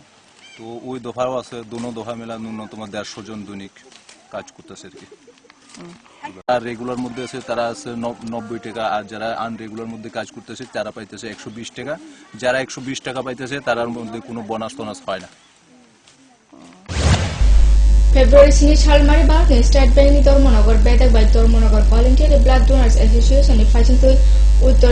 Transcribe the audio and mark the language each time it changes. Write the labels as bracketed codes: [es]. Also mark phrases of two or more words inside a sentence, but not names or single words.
[bn] তো ওই দফাও আছে, দুনো দফা মেলা ন্যূনতম 150 জন দৈনিক কাজ করতেছে আর কি। আর রেগুলার মধ্যে আছে তারা আছে 90 টাকা, আর যারা আনরেগুলার মধ্যে কাজ করতেছে তারা পাইতেছে 120 টাকা। যারা 120 টাকা পাইতেছে তার মধ্যে কোনো বোনাস টোনাস পায় না। [trp] ফেব্রুয়ারি 3 সালমারি भारत स्टेट बैंक नि धर्मनगर बेदक बाय धर्मनगर भलन्टियर ब्लाड डोनार्स एसोसिएशन नि फाइजनतुई उत्तर